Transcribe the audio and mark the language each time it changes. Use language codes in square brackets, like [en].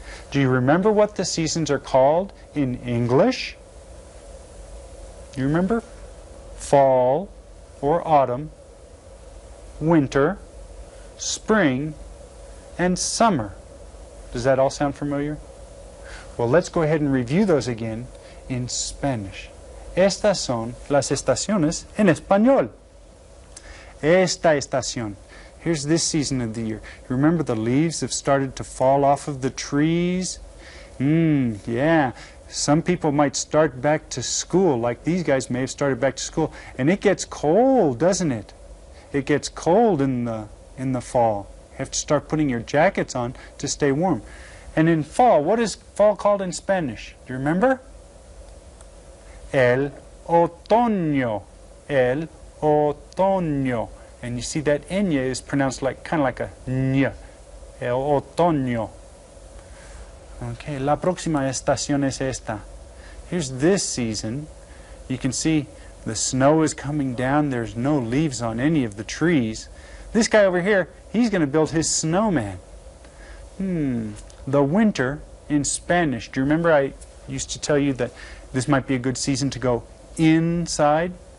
[en] Do you remember what the seasons are called in English? You remember? Fall or autumn, winter, spring, and summer. Does that all sound familiar? Well, let's go ahead and review those again in Spanish. [es] Estas son las estaciones en español. Esta estación. [en] Here's this season of the year. You remember the leaves have started to fall off of the trees? Yeah. Some people might start back to school, like these guys may have started back to school, and it gets cold, doesn't it? It gets cold in the fall. You have to start putting your jackets on to stay warm. And in fall, what is fall called in Spanish? Do you remember? [es] El otoño. El otoño. [en] And you see that ñ is pronounced like kind of like a ñ. [es] El otoño. Okay, la próxima estación es esta. [en] Here's this season. You can see the snow is coming down. There's no leaves on any of the trees. This guy over here, he's going to build his snowman. The winter in Spanish. Do you remember I used to tell you that this might be a good season to go inside?